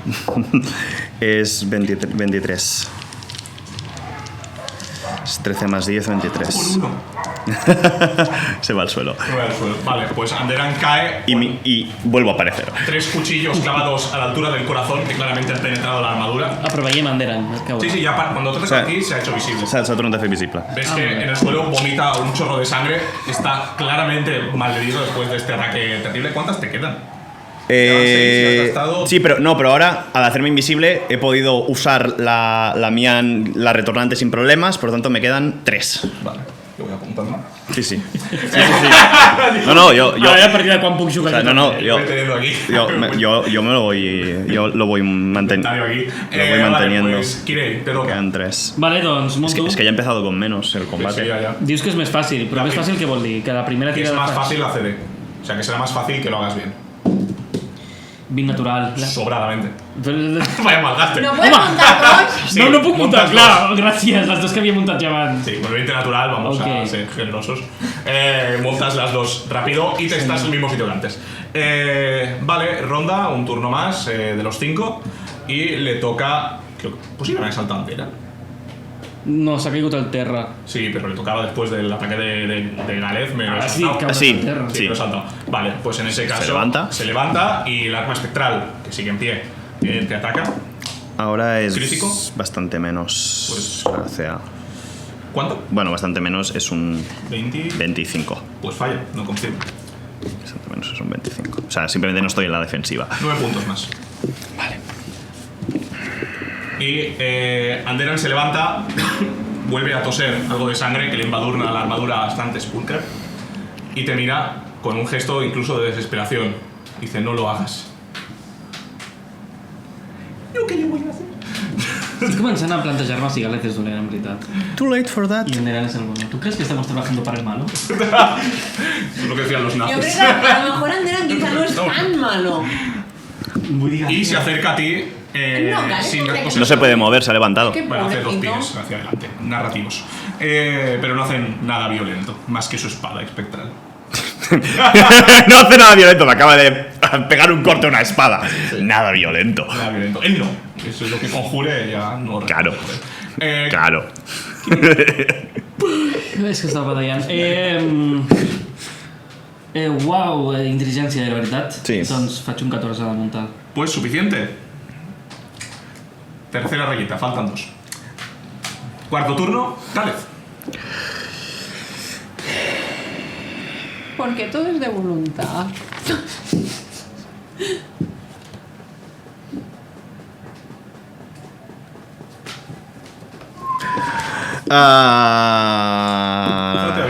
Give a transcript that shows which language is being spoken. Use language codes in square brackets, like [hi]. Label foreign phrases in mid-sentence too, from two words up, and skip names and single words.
[es] Es 23. Es 13 más 10, 23. Por 1. Se va al suelo. Vale, pues Anderan cae Y vuelvo a aparecer. 3 cuchillos clavados a la altura del corazón que claramente han penetrado la armadura. [ca] Ah, però veiem Anderan. [es] Sí, ya cuando toques O sea, aquí se ha hecho visible. [ca] S'ha tornat a fer visible. [es] Ves que en el suelo vomita un chorro de sangre. Está claramente malherido después de este ataque terrible. ¿Cuántas te quedan? Llevan 6 y has gastado- Sí, pero ahora, al hacerme invisible, he podido usar la retornante sin problemas, por lo tanto me quedan 3. Vale, yo voy apuntando. Sí. No, yo... [ca] Ara a partir de quan puc [es] o [ca] jugar? [es] sea, no, Voy teniendo aquí. yo me lo voy... Yo lo voy Inventario manteniendo. aquí. Lo voy manteniendo. Vale, pues, Kirei, te toca. Quedan 3. [ca] Vale, doncs monto. [es] Es que ya he empezado con menos el Sí, combate. ya. [ca] Dius que és més fàcil, però més fàcil què vol dir? [es] Que la primera Que es tirada más fácil la CD. O sea, que será más fácil que lo hagas bien. 20 natural. Sobradamente. No, Vaya malgaste. No puedes montar dos. Sí, [ca] no puc muntar, [es] montas [ca] clar, gràcies, les dos que havia muntat ja abans. [es] Sí, con 20 natural vamos Ok. a ser generosos. Montas las dos rápido y te estás en el mismo sitio que antes. Vale, ronda, un turno más de los 5. Y le toca. Creo que posiblemente salta Antera. [ca] No, s'ha caigut al terra. [es] Sí, pero le tocaba después del ataque de Gareth. Me lo he Sí, saltado. [ca] cau [es] Sí. [ca] al terra. [es] Sí, lo he saltado. Vale, pues en ese caso. Se levanta. Se levanta y el arma espectral, que sigue en pie, te ataca. Ahora es ¿Crítico? bastante menos. Pues- O sea, ¿Cuánto? bueno, bastante menos es un 20. 25. Pues falla, no confirmo. Bastante menos es un 25. O sea, simplemente no estoy en la defensiva. 9 puntos más. Y Anderan se levanta, vuelve a toser algo de sangre que le embadurna la armadura bastante Spulker y te mira con un gesto incluso de desesperación. Dice, no lo hagas. [ca] Estic començant a plantejar-me si Galeth és dolent, en veritat. [en] Too late for that. [es] Y Anderan es el bueno. ¿Tú crees que estamos trabajando para el malo? Es lo que decían los Yo creo nazis. que a lo mejor Anderan quizá no es tan malo. Y se acerca a ti No, Galeth sin... no te- o sea, No se puede mover, se ha levantado. Qué Bueno, hace 2 pobrecito. pies hacia adelante, narrativos. Pero no hacen nada violento, más que su espada espectral. No hace nada violento, me acaba de pegar un corte a una espada. Nada violento. Nada violento. Él no. Eso es lo que conjure ya no... Claro. Eh, Claro. [ca] És que estava batallant. Uau, intel·ligència, de veritat. [es] Sí. [ca] Doncs faig un 14 de muntar. [es] Pues suficiente. Tercera rayita, faltan 2. Cuarto turno, Galeth. Porque todo es de voluntad. No te